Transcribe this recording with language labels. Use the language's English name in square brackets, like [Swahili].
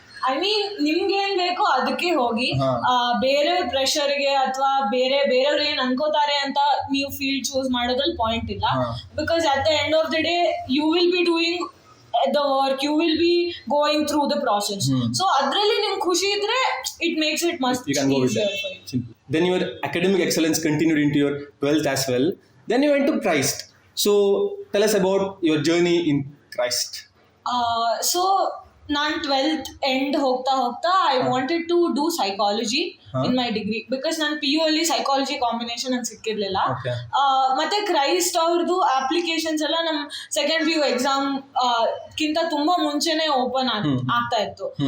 [English] I mean [Kannada] ನಿಮ್ಗೆ ಏನ್ ಬೇಕೋ ಅದಕ್ಕೆ ಹೋಗಿ. ಬೇರೆ ಪ್ರೆಷರ್ಗೆ ಅಥವಾ ಬೇರೆಯವ್ರು ಏನ್ ಅನ್ಕೋತಾರೆ ಅಂತ ನೀವು ಫೀಲ್ಡ್ ಚೂಸ್ ಮಾಡೋದ್ರಲ್ಲಿ ಪಾಯಿಂಟ್ ಇಲ್ಲ. [English] Because at the end of the day you will be doing the work, you will be going through the process. So [Kannada] adralli nim khushi idre [English] it makes it much easier for you. Then your academic excellence continued into your 12th as well. Then you went to Christ. So tell us about your journey in Christ. So [Kannada] ನಾನು 12th end ಹೋಗ್ತಾ [English] I wanted to do psychology in my degree. [Kannada] Because ನಾನು PU ಅಲ್ಲಿ psychology combination ನಂಗೆ ಸಿಕ್ಕಿರ್ಲಿಲ್ಲ. ಮತ್ತೆ Christ ಅವ್ರದ್ದು applications ಎಲ್ಲ ನಮ್ second PU exam ಕಿಂತ ತುಂಬಾ ಮುಂಚೆನೆ ಓಪನ್ ಆಗ್ತಾ ಇತ್ತು.